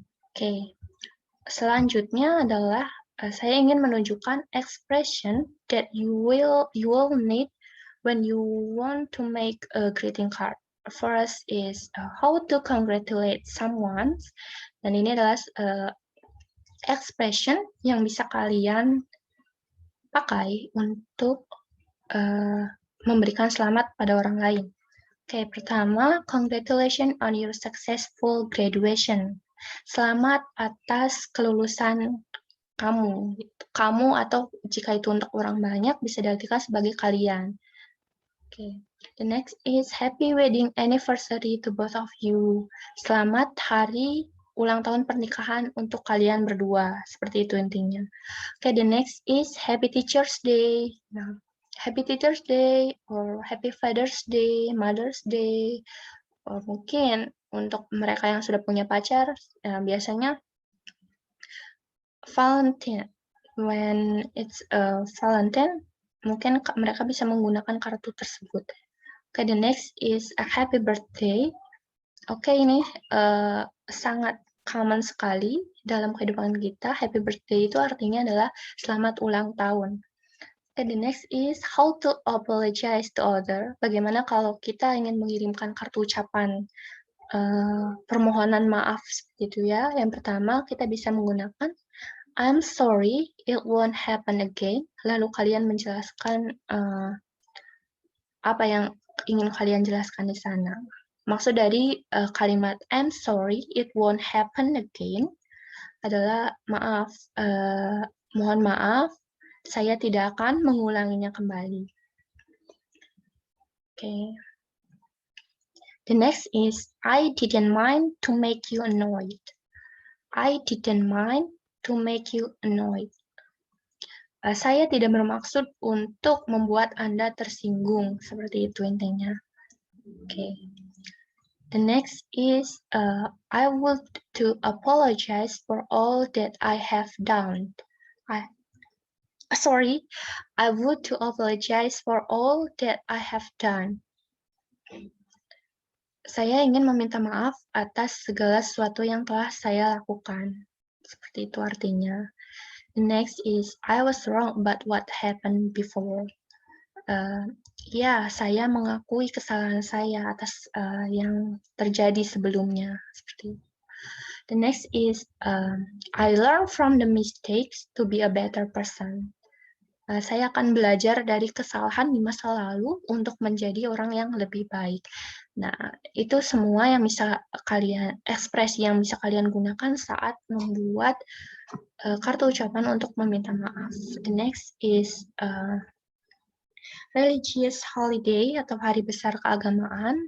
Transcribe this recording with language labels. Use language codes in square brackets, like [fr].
[id] Oke. Selanjutnya adalah saya ingin menunjukkan [en] expression that you will need when you want to make a greeting card. First is how to congratulate someone, [id] dan ini adalah expression yang bisa kalian pakai untuk memberikan selamat pada orang lain. Oke, pertama, [en] congratulations on your successful graduation. [id] Selamat atas kelulusan kamu. Kamu atau jika itu untuk orang banyak bisa diartikan sebagai kalian. Oke. [en] The next is happy wedding anniversary to both of you. [id] Selamat hari ulang tahun pernikahan untuk kalian berdua. Seperti itu intinya. [en] Oke, the next is happy Teacher's Day. Nah, happy Teacher's Day or happy Father's Day, Mother's Day. [id] Mungkin untuk mereka yang sudah punya pacar, biasanya Valentine. [en] When it's Valentine, [id] mungkin mereka bisa menggunakan kartu tersebut. [en] Okay, the next is a happy birthday. [id] Oke, ini sangat common sekali dalam kehidupan kita. [en] Happy birthday [id] itu artinya adalah selamat ulang tahun. [en] Okay, the next is how to apologize to other. [id] Bagaimana kalau kita ingin mengirimkan kartu ucapan permohonan maaf seperti itu ya. Yang pertama kita bisa menggunakan [en] I'm sorry, it won't happen again. [id] Lalu kalian menjelaskan apa yang ingin kalian jelaskan di sana. Maksud dari kalimat [en] I'm sorry, it won't happen again [id] adalah maaf, mohon maaf, saya tidak akan mengulanginya kembali. [en] Okay. The next is I didn't mind to make you annoyed. I didn't mind to make you annoyed. [id] Saya tidak bermaksud untuk membuat Anda tersinggung, seperti itu intinya. [en] Okay. The next is I would to apologize for all that I have done. I would to apologize for all that I have done. [id] Saya ingin meminta maaf atas segala sesuatu yang telah saya lakukan. Seperti itu artinya. [en] The next is I was wrong about what happened before. [id] Ya, saya mengakui kesalahan saya atas yang terjadi sebelumnya. Seperti itu. [en] The next is I learn from the mistakes to be a better person. [id] Saya akan belajar dari kesalahan di masa lalu untuk menjadi orang yang lebih baik. Nah, itu semua yang bisa kalian, ekspresi yang bisa kalian gunakan saat membuat kartu ucapan untuk meminta maaf. [en] The next is religious holiday [id] atau hari besar keagamaan.